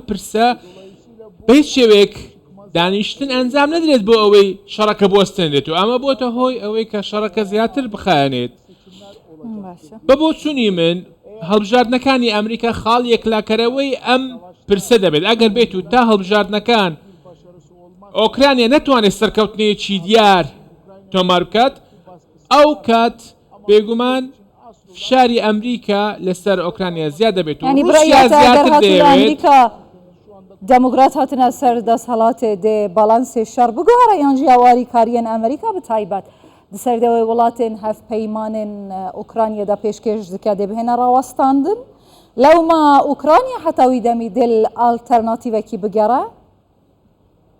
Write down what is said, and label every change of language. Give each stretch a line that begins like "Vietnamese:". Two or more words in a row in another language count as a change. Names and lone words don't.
Central Kurdish: پرسە بە هیچ شێوێک دانیشتن ئەنجام نەدرێت بۆ ئەوەی شەڕەکە بوەستێنرێت و ئەمە بۆتە هۆی ئەوەی کە شەڕەکە زیاتر بخایەنێت بە بۆچوونی من هەڵبژاردنەکانی ئەمریکا خاڵ یەکلاکەرەوەی ئەم پرسە دەبێت ئەگەر بێت و تا هەڵبژاردنەکان ئۆکرانیا نەتوانێت سەرکەوتنەیەکی دیار تۆمار بکات ئەو کات بێگومان فشاری ئەمریکا لەسەر ئۆکرانیا زیاد دەبێت و رووسیا زیاتر دەیەوێت
Kurdish: دموکرات هاتنە سەر دەسەڵاتێ دێ بەڵانسێ شەڕ بگۆڕە یان ژیاواری کاریان ئەمریکا بتایبەت دەسەردەوەی وڵاتên hevpeymanên Ukraynayê de pêşkêş dike dê bihêne rawestandin lewma Ukrayna heta wî demî dil alternatîvekî bigere